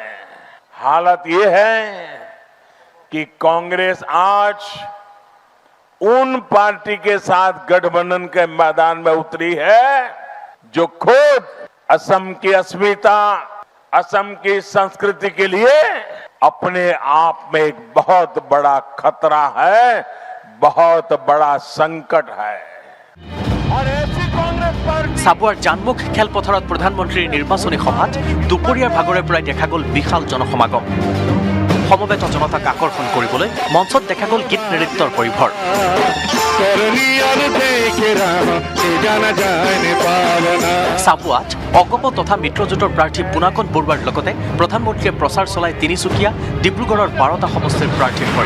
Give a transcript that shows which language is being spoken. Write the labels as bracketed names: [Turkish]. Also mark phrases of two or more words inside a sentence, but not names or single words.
[Hindi] हालत ये है कि कांग्रेस आज उन पार्टी के साथ गठबंधन के मैदान में उतरी है जो खुद असम की अस्मिता, असम की संस्कृति के लिए अपने आप में एक बहुत बड़ा खतरा है, बहुत बड़ा संकट है। और ऐसी कांग्रेस पार्टी [Assamese] চাবুৱাৰ জানমুখ খেলপথাৰত প্ৰধানমন্ত্ৰীৰ নিৰ্বাচনী সভাত দুপৰীয়াৰ ভাগৰে পৰাই দেখা গ'ল বিশাল জনসমাগম। সমবেত জনতাক আকৰ্ষণ কৰিবলৈ মঞ্চত দেখা গ'ল গীত নৃত্যৰ পৰিভৰ। চাবুৱাত অগপ তথা মিত্ৰজোঁটৰ প্ৰাৰ্থী পুনাকন বৰুৱাৰ লগতে প্ৰধানমন্ত্ৰীয়ে প্ৰচাৰ চলাই তিনিচুকীয়া, ডিব্ৰুগড়ৰ 12টা সমষ্টিৰ প্ৰাৰ্থীৰ হৈ।